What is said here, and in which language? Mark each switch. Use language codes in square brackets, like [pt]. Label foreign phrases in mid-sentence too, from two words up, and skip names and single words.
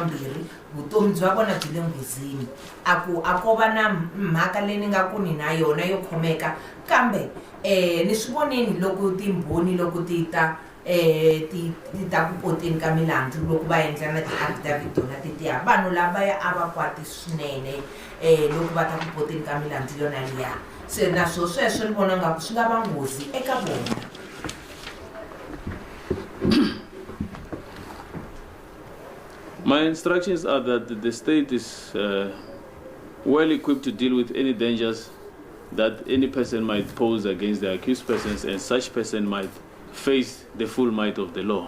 [ts] mbirhi vutomi bya vona byi le nghozini a ko va na mhaka leyi ni nga ku ni na yona yo khomeka kambe ni swi voneni loko timbhoni loko ti ta ti ta ku poteni ka milandzu loko va endla na ti-affidavit tona tetiya vanhu lavaya a va kwati swinene loko va ta ku poteni ka milandzu yona liya se naswo sweswo ni vona ngaku swi nga va nghozi eka vona. [en] My instructions are that the state is well equipped to deal with any dangers that any person might pose against the accused persons, and such person might face the full might of the law.